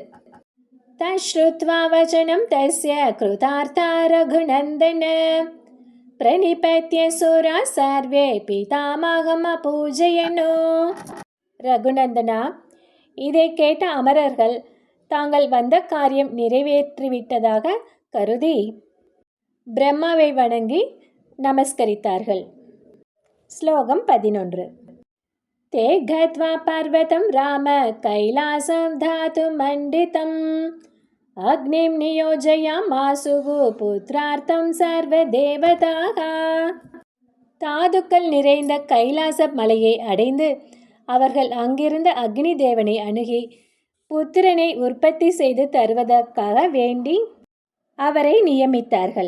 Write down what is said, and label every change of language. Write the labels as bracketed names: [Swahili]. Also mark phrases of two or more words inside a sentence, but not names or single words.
[Sanskrit] तच्छ्रुत्वा वचनं तस्य कृतार्था रघुनन्दन प्रणिपत्य सुरा सर्वे पितामहम् अपूजयन्. [Tamil] ரகுநந்தனா, இதை கேட்ட அமரர்கள் தாங்கள் வந்த காரியம் நிறைவேற்றிவிட்டதாக கருதி பிரம்மாவை வணங்கி நமஸ்கரித்தார்கள். ஸ்லோகம் 11. [Sanskrit] ते गत्वा पर्वतं राम कैलासं धातु मण्डितम् अग्निं नियोजयामासुः पुत्रार्थं सर्व देवताः. [Tamil] தாதுக்கள் நிறைந்த கைலாச மலையை அடைந்து அவர்கள் அங்கிருந்த அக்னி தேவனை அணுகி புத்திரனை உற்பத்தி செய்து தருவதற்காக வேண்டி அவரை நியமித்தார்கள்.